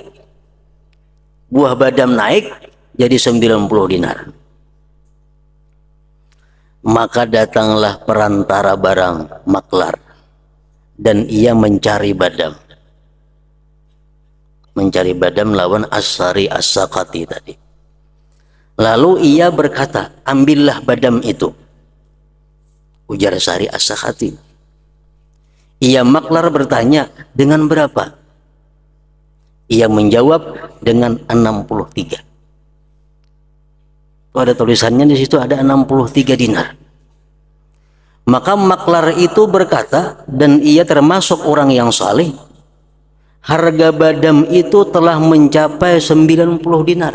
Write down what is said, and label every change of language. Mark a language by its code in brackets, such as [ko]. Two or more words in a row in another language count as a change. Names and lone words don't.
[id] Buah badam naik jadi 90 dinar. Maka datanglah perantara barang maklar dan ia mencari badam. Mencari badam lawan As-Sari As-Sakati tadi. Lalu ia berkata, ambillah badam itu. Ujar Sari As-Sakati. Ia maklar bertanya, dengan berapa? Ia menjawab dengan 63. Ada tulisannya di situ ada 63 dinar. Maka maklar itu berkata, dan ia termasuk orang yang saleh, harga badam itu telah mencapai 90 dinar.